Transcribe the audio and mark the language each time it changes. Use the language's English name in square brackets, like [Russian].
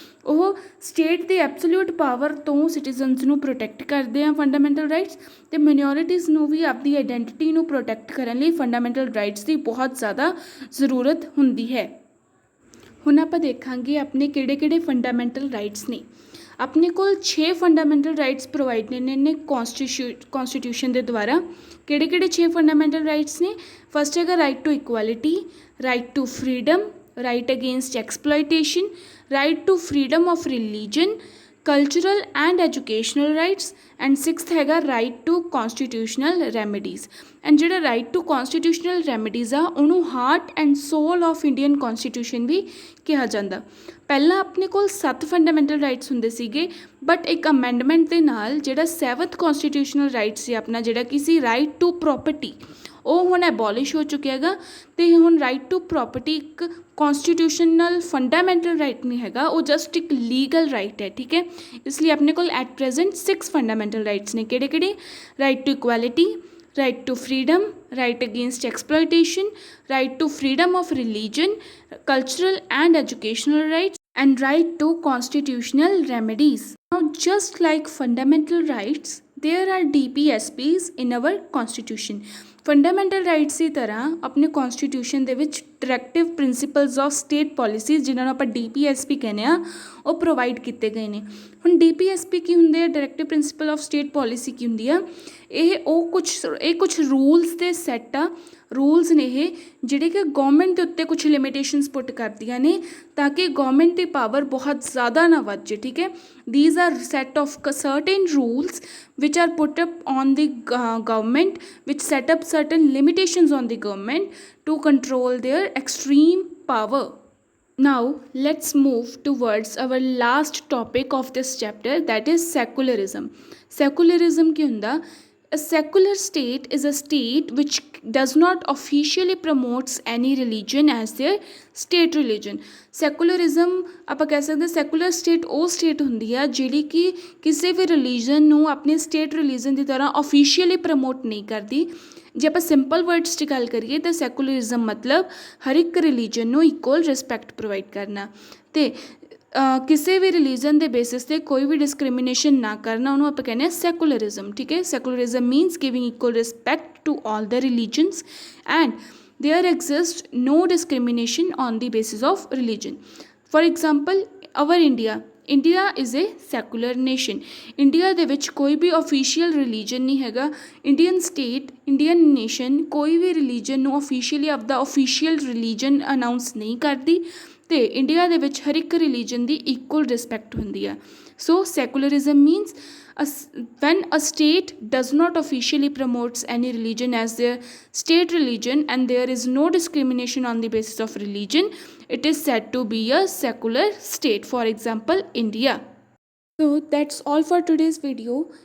[Punjabi] ਉਹ ਸਟੇਟ ਦੀ absolute power ਤੋਂ citizens ਨੂੰ ਪ੍ਰੋਟੈਕਟ ਕਰਦੇ ਆ ਫੰਡਾਮੈਂਟਲ ਰਾਈਟਸ, ਅਤੇ ਮਿਨੋਰਿਟੀਜ਼ ਨੂੰ ਵੀ ਆਪਣੀ ਆਈਡੈਂਟਿਟੀ ਨੂੰ ਪ੍ਰੋਟੈਕਟ ਕਰਨ ਲਈ ਫੰਡਾਮੈਂਟਲ ਰਾਈਟਸ ਦੀ ਬਹੁਤ ਜ਼ਿਆਦਾ ਜ਼ਰੂਰਤ ਹੁੰਦੀ ਹੈ। ਹੁਣ ਆਪਾਂ ਦੇਖਾਂਗੇ ਆਪਣੇ ਕਿਹੜੇ ਕਿਹੜੇ ਫੰਡਾਮੈਂਟਲ ਰਾਈਟਸ ਨੇ। ਆਪਣੇ ਕੋਲ 6 ਫੰਡਾਮੈਂਟਲ ਰਾਈਟਸ ਪ੍ਰੋਵਾਈਡ ਨੇ ਕੌਂਸਟੀਟਿਊਸ਼ਨ ਦੇ ਦੁਆਰਾ। ਕਿਹੜੇ ਕਿਹੜੇ 6 ਫੰਡਾਮੈਂਟਲ ਰਾਈਟਸ ਨੇ? [English] First ਹੈਗਾ right to equality, right to freedom, right against exploitation, right to freedom of religion, cultural and educational rights, and sixth हैगा right to constitutional remedies। [Punjabi] and ਜਿਹੜਾ right to constitutional remedies ਆ ਉਹਨੂੰ [English] heart and soul of Indian constitution [Punjabi] ਵੀ ਕਿਹਾ ਜਾਂਦਾ। ਪਹਿਲਾਂ ਆਪਣੇ ਕੋਲ 7 fundamental rights ਹੁੰਦੇ ਸੀਗੇ, ਬਟ ਇੱਕ ਅਮੈਂਡਮੈਂਟ ਦੇ ਨਾਲ ਜਿਹੜਾ 7th constitutional right ਸੀ ਆਪਣਾ, ਜਿਹੜਾ ਕਿ ਸੀ right to property, ਉਹ ਹੁਣ ਐਬੋਲਿਸ਼ ਹੋ ਚੁੱਕਿਆ ਹੈਗਾ। ਅਤੇ ਹੁਣ ਰਾਈਟ ਟੂ ਪ੍ਰੋਪਰਟੀ ਇੱਕ ਕੌਂਸਟੀਟਿਊਸ਼ਨਲ ਫੰਡਾਮੈਂਟਲ ਰਾਈਟ ਨਹੀਂ ਹੈਗਾ, ਉਹ ਜਸਟ ਇੱਕ ਲੀਗਲ ਰਾਈਟ ਹੈ। ਠੀਕ ਹੈ, ਇਸ ਲਈ ਆਪਣੇ ਕੋਲ ਐਟ ਪ੍ਰੈਜ਼ੈਂਟ 6 ਫੰਡਾਮੈਂਟਲ ਰਾਈਟਸ ਨੇ। ਕਿਹੜੇ ਕਿਹੜੇ? [English] Right to equality, right to freedom, right against exploitation, right to freedom of religion, cultural and educational rights, and right to constitutional remedies। Now, just like fundamental rights, there are DPSPs in our constitution। [Punjabi] Fundamental rights ਦੀ ਤਰ੍ਹਾਂ ਆਪਣੇ ਕੌਂਸਟੀਟਿਊਸ਼ਨ ਦੇ ਵਿੱਚ directive principals of state policies, ਜਿਨ੍ਹਾਂ ਨੂੰ ਆਪਾਂ DPSP ਕਹਿੰਦੇ ਆ, ਉਹ ਪ੍ਰੋਵਾਈਡ ਕੀਤੇ ਗਏ ਨੇ। ਹੁਣ DPSP ਕੀ ਹੁੰਦੇ ਆ? Directive principal of state policy ਕੀ ਹੁੰਦੀ ਆ? ਇਹ ਕੁਛ ਰੂਲਸ ਦੇ ਸੈੱਟ ਆ, ਰੂਲਸ ਨੇ ਇਹ ਜਿਹੜੇ ਕਿ ਗੌਰਮੈਂਟ ਦੇ ਉੱਤੇ ਕੁਛ ਲਿਮਿਟੇਸ਼ਨਸ ਪੁੱਟ ਕਰਦੀਆਂ ਨੇ ਤਾਂ ਕਿ ਗੌਰਮੈਂਟ ਦੀ ਪਾਵਰ ਬਹੁਤ ਜ਼ਿਆਦਾ ਨਾ ਵੱਧ ਜੇ। ਠੀਕ ਹੈ, [English] these are set of certain rules which are put up on the government, which set up certain limitations on the government to control their extreme power। Now let's move towards our last topic of this chapter, that is secularism। [Punjabi] Secularism ਕੀ ਹੁੰਦਾ? [English] A secular state is a state which does not officially promotes any religion as their state religion। [Punjabi] Secularism ਆਪਾਂ ਕਹਿ ਸਕਦੇ secular state ਉਹ state ਹੁੰਦੀ ਆ ਜਿਹੜੀ ਕਿ ਕਿਸੇ ਵੀ ਰਿਲੀਜਨ ਨੂੰ ਆਪਣੇ ਸਟੇਟ ਰਿਲੀਜਨ ਦੀ ਤਰ੍ਹਾਂ ਔਫੀਸ਼ੀਅਲੀ ਪ੍ਰਮੋਟ ਨਹੀਂ ਕਰਦੀ। ਜੇ ਆਪਾਂ ਸਿੰਪਲ ਵਰਡਸ 'ਚ ਗੱਲ ਕਰੀਏ ਤਾਂ ਸੈਕੂਲਰਿਜ਼ਮ ਮਤਲਬ ਹਰ ਇੱਕ ਰਿਲੀਜਨ ਨੂੰ ਇਕੁਅਲ ਰਿਸਪੈਕਟ ਪ੍ਰੋਵਾਈਡ ਕਰਨਾ, ਅਤੇ ਕਿਸੇ ਵੀ ਰਿਲੀਜਨ ਦੇ ਬੇਸਿਸ 'ਤੇ ਕੋਈ ਵੀ ਡਿਸਕ੍ਰਿਮੀਨੇਸ਼ਨ ਨਾ ਕਰਨਾ, ਉਹਨੂੰ ਆਪਾਂ ਕਹਿੰਦੇ ਹਾਂ ਸੈਕੂਲਰਿਜ਼ਮ। [English] ਠੀਕ ਹੈ, secularism means giving equal respect to all the religions and there exists no discrimination on the basis of religion। For example, our India is a secular nation। [Punjabi] India ਦੇ ਵਿੱਚ ਕੋਈ ਵੀ official religion ਨਹੀਂ ਹੈਗਾ। ਇੰਡੀਅਨ ਨੇਸ਼ਨ ਕੋਈ ਵੀ religion ਨੂੰ officially ਆਪਦਾ official religion announce ਨਹੀਂ ਕਰਦੀ, ਅਤੇ ਇੰਡੀਆ ਦੇ ਵਿੱਚ ਹਰ ਇੱਕ ਰਿਲੀਜਨ ਦੀ ਇਕੁਅਲ ਰਿਸਪੈਕਟ ਹੁੰਦੀ ਆ। [English] So secularism means when a state does not officially promotes any religion as their state religion and there is no discrimination on the basis of religion, it is said to be a secular state। For example, India। So that's all for today's video।